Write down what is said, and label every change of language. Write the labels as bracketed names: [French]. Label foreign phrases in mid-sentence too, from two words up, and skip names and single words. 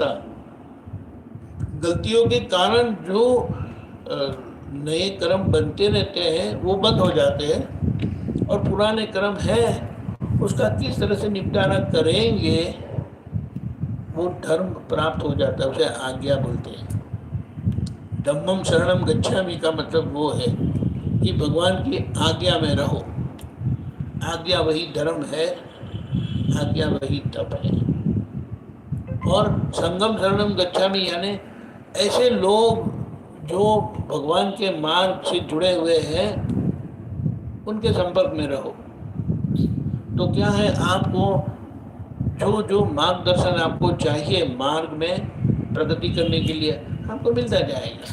[Hindi] गलतियों के कारण जो नए कर्म बनते रहते हैं वो बंद हो जाते हैं, और पुराने कर्म है उसका किस तरह से निपटारा करेंगे वो धर्म प्राप्त हो जाता है, उसे आज्ञा बोलते हैं। [Pali] धम्मम शरणम गच्छामि [Hindi] का मतलब वो है कि भगवान की आज्ञा में रहो। आज्ञा वही धर्म है, आज्ञा वही तप है। और [Pali] संगम शरणम गच्छामि [Hindi] यानी ऐसे लोग जो भगवान के मार्ग से जुड़े हुए हैं उनके संपर्क में रहो। तो क्या है, आपको जो जो मार्गदर्शन आपको चाहिए मार्ग में प्रगति करने के लिए आपको मिलता जाएगा।